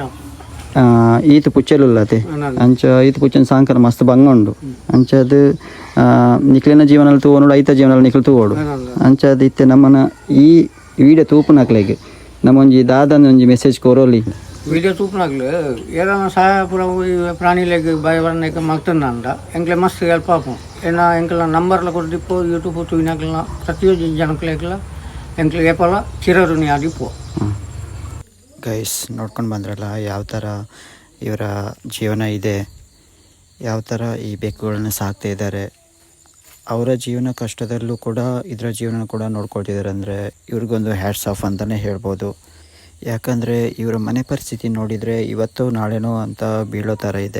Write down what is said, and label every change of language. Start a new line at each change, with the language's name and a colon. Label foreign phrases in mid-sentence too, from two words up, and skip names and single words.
Tulu: ಈತು ಪುಚ್ಚಲುಲ್ಲತೆ ಅಂಚ ಈತು ಪುಚ್ಚನ ಸಾಂಕರ ಮಸ್ತ್ ಬಂಗ ಉಂಡು ಅಂಚದು ನಿಕ್ಲಿನ ಜೀವನ ತೂವೋಡು ಐತ ಜೀವನ ನಿಕ್ಲು ತೂವೋಡು ಅಂಚದು ಇತ್ತೆ ನಮ್ಮನ ಈ ವಿಡಿಯೋ ತೂಪುನಕ್ಲೆಗೆ ನಮ್ಮೊಂಜಿ ದಾದನ ಒಂಜಿ ಮೆಸೇಜ್ ಕೊರೋಲಿ ವಿಡಿಯೋ ತೂಪುನಾಗ್ಲು ಏನಾನ ಸಹಾಯ ಪೂರ ಪ್ರಾಣಿಲೆಗ್ ಭಯ ಬರ್ನಕ್ಕೆ ಮಗ್ತಂದ ಎಂಕ್ಲೆ ಮಸ್ತ್ ಹೆಲ್ಪ್ ಆಪು ಏನ ಎಂಕ್ಲ ನಂಬರ್ಲ ಕೊಡ್ದಿಪ್ಪು ಯೂಟ್ಯೂಬ್ ತೂವಿನಾಗ್ಲ ಪ್ರತಿಯೊಂದು ಜನಕ್ಲೆಗ್ಲ ಎಂಕ್ಲೆ ಏಪಲ ಚಿರಋಣಿ ಆದಿಪ್ಪು
Kannada: ಗೈಸ್ ನೋಡ್ಕೊಂಡು ಬಂದ್ರಲ್ಲ ಯಾವ ಥರ ಇವರ ಜೀವನ ಇದೆ ಯಾವ ಥರ ಈ ಬೆಕ್ಕುಗಳನ್ನ ಸಾಕ್ತಾ ಇದ್ದಾರೆ ಅವರ ಜೀವನ ಕಷ್ಟದಲ್ಲೂ ಕೂಡ ಇದರ ಜೀವನ ಕೂಡ ನೋಡ್ಕೊಳ್ತಿದ್ದಾರೆ ಅಂದರೆ ಇವ್ರಿಗೊಂದು
English: hats off
Kannada: ಅಂತಲೇ ಹೇಳ್ಬೋದು. ಯಾಕಂದರೆ ಇವರ ಮನೆ ಪರಿಸ್ಥಿತಿ ನೋಡಿದರೆ ಇವತ್ತು ನಾಳೆನೋ ಅಂತ ಬೀಳೋ ಥರ ಇದೆ.